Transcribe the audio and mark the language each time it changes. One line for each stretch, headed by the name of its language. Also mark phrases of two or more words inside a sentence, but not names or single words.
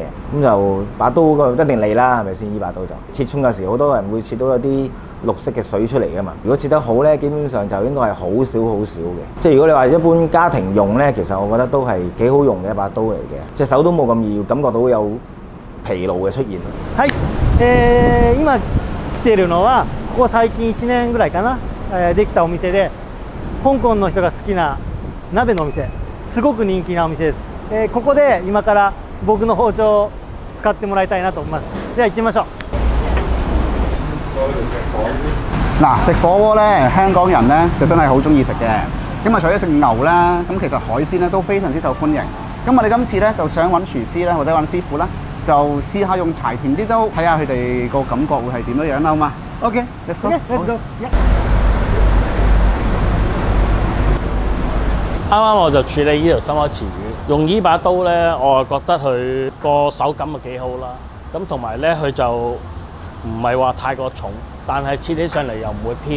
Cantonese: 咁就把刀個一定利啦，係咪先？呢把刀就切葱嘅時好多人會切到一啲綠色嘅水出嚟㗎嘛。如果切得好咧，基本上就應該係好少嘅。即係如果你話一般家庭用咧，其實我覺得都係幾好用嘅一把刀嚟嘅。隻手都冇咁易感覺到有疲勞嘅出現。
Japanese: はい、今来ているのはここ最近1年ぐらいかな、できたお店で、香港の人が好きな鍋のお店、すごく人気なお店です。ここで今から僕の包丁を使ってもらいたいなと思います。では行ってみましょう。
Cantonese: 嗱，食火鍋咧，香港人咧就真係好中意食嘅。咁啊，除咗食牛啦，咁其實海鮮咧都非常之受歡迎。咁我哋今次咧就想揾廚師啦，或者揾師傅啦，就試下用柴田啲刀，睇下佢哋個感覺會係點樣樣啦，好嘛 ？
English: OK，let's go，let's go。
Cantonese: 啱啱我就處理呢條深海池魚，用呢把刀咧，我覺得佢個手感啊幾好啦。咁同埋咧，佢就唔係話太過重，但係切起上嚟又唔會飄。